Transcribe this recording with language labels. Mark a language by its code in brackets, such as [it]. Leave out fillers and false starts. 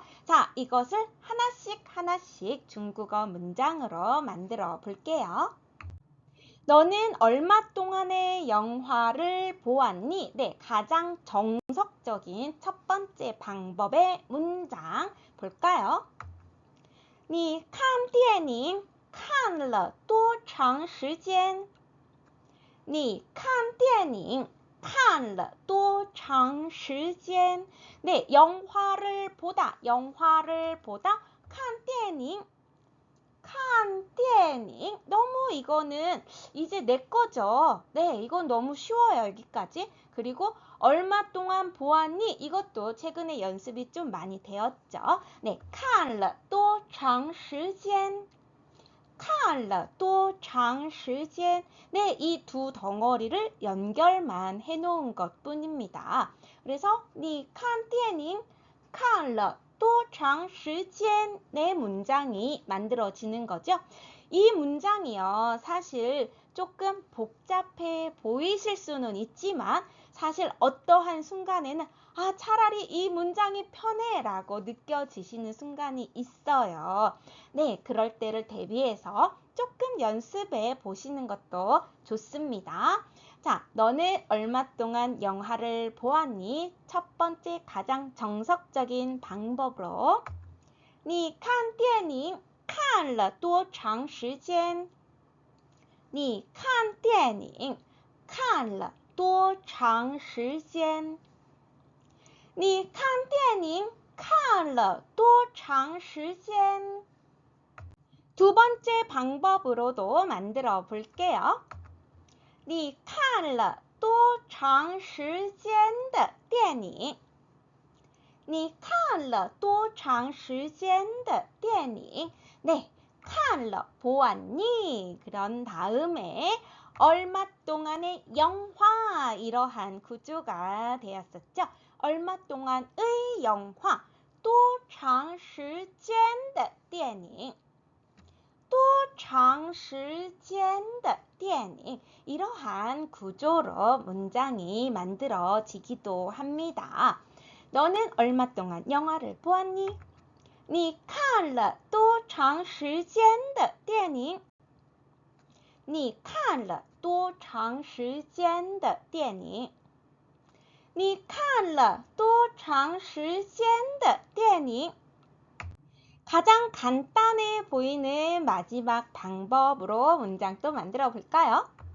[ko] 자, 이것을 하나씩 중국어 문장으로 만들어 볼게요. 너는 얼마 동안의 영화를 보았니? 네, 가장 정석적인 첫 번째 방법의 문장 볼까요? [zh] 你看电影看了多长时间? 你看电影看了多长时间? [ko] 네, 영화를 보다,看电影너무 이거는 이제 내 거죠. 네, 이건 너무 쉬워요, 여기까지. 그리고 얼마 동안 보았니? 이것도 최근에 연습이 좀 많이 되었죠. [zh] 네, 看了多长时间? 看了多长时间? [ko] 네, 이 두 덩어리를 연결만 해놓은 것 뿐입니다. 그래서 [zh] 你看电影看了多长时间? [ko] 네, 문장이 만들어지는 거죠. 이 문장이요, 사실 조금 복잡해 보이실 수는 있지만 사실 어떠한 순간에는 차라리 이 문장이 편해 라고 느껴지시는 순간이 있어요. 네, 그럴 때를 대비해서 조금 연습해 보시는 것도 좋습니다. 자, 너는 얼마 동안 영화를 보았니? 첫 번째 가장 정석적인 방법으로 [zh] 你看电影看了多长时间?你看电影看了多长时间你看电影看了多长时间 [ko] 두 번째 방법으로도 만들어 볼게요. [zh] 你看了多长时间的电影你看了多长时间的电影네, 看了 [ko] 보았니? 그런 다음에 얼마 동안의 영화 이러한 구조가 되었었죠. 얼마 동안의 영화 [zh] 多长时间的电影多长时间的电影 [ko] 이러한 구조로 문장이 만들어지기도 합니다. 너는 얼마 동안 영화를 보았니? [zh] 你看了多长时间的电影你看了多长时间的电影你看了多长时间的电影 [ko] 가장 간단해 보이는 마지막 방법으로 문장 또 만들어 볼까요?